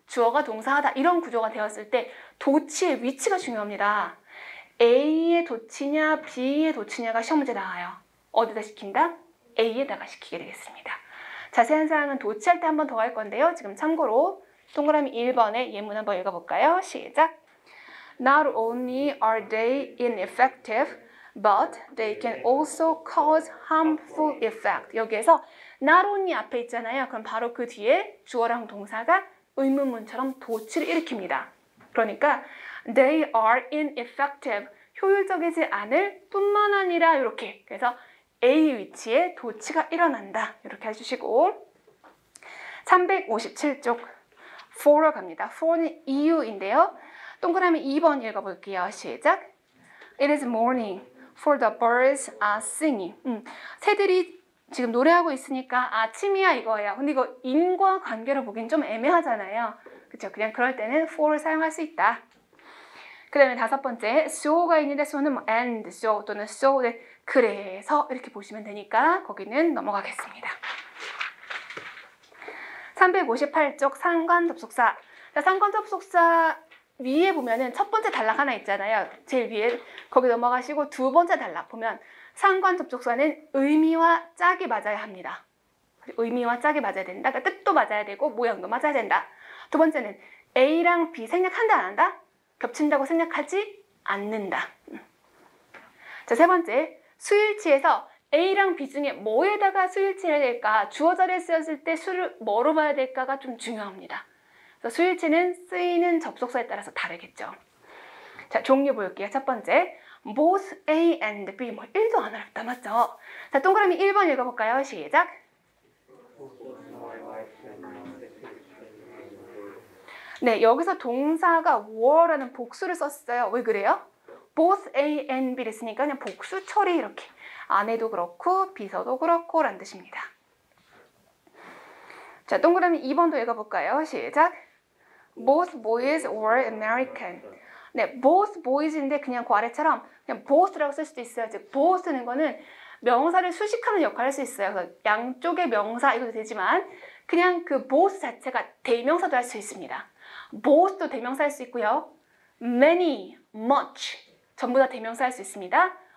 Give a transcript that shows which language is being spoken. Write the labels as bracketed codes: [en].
[ko] 주어가 동사하다 이런 구조가 되었을 때 도치의 위치가 중요합니다. A의 도치냐 B의 도치냐가 시험 문제 나와요. 어디다 시킨다? A에다가 시키게 되겠습니다. 자세한 사항은 도치할 때 한 번 더 할 건데요. 지금 참고로 동그라미 1번의 예문 한번 읽어볼까요? 시작! [en] Not only are they ineffective, but they can also cause harmful effect. [ko] 여기에서 not only 앞에 있잖아요. 그럼 바로 그 뒤에 주어랑 동사가 의문문처럼 도치를 일으킵니다. 그러니까 [en] they are ineffective. [ko] 효율적이지 않을 뿐만 아니라 이렇게. 그래서 A 위치에 도치가 일어난다. 이렇게 해주시고 357쪽 for로 갑니다. for는 이유인데요. 동그라미 2번 읽어볼게요. 시작! [en] It is morning, for the birds are singing. [ko] 새들이 지금 노래하고 있으니까 아침이야 이거예요. 근데 이거 인과 관계로 보기엔 좀 애매하잖아요. 그렇죠? 그냥 그럴 때는 for를 사용할 수 있다. 그 다음에 5번째, so가 있는데 so는 뭐 and so 또는 so, 그래서 이렇게 보시면 되니까 거기는 넘어가겠습니다. 358쪽 상관 접속사. 자, 상관 접속사 위에 보면은 첫 번째 단락 하나 있잖아요. 제일 위에 거기 넘어가시고 두 번째 단락 보면 상관 접속사는 의미와 짝이 맞아야 합니다. 의미와 짝이 맞아야 된다. 그러니까 뜻도 맞아야 되고 모양도 맞아야 된다. 두 번째는 A랑 B 생략한다 안 한다? 겹친다고 생략하지 않는다. 자, 세 번째, 수일치에서 A랑 B 중에 뭐에다가 수일치해야 될까? 주어 자리에 쓰였을 때 수를 뭐로 봐야 될까가 좀 중요합니다. 그래서 수일치는 쓰이는 접속사에 따라서 다르겠죠. 자, 종류 볼게요. [en] 첫 번째, both A and B. [ko] 뭐 1도 안 어렵다, 맞죠? 자, 동그라미 1번 읽어볼까요? 시작! 네, 여기서 동사가 were라는 복수를 썼어요. 왜 그래요? both A and B를 쓰니까 그냥 복수 처리 이렇게. 안에도 그렇고 비서도 그렇고 라는 뜻입니다. 자, 동그라미 2번도 읽어볼까요? 시작! [en] Both boys were American. [ko] 네, both boys인데 그냥 그 아래처럼 그냥 both라고 쓸 수도 있어요. 즉, both는 거는 명사를 수식하는 역할을 할 수 있어요. 그래서 양쪽의 명사 이것도 되지만 그냥 그 both 자체가 대명사도 할 수 있습니다. both도 대명사 할 수 있고요. many, much 전부 다 대명사 할 수 있습니다.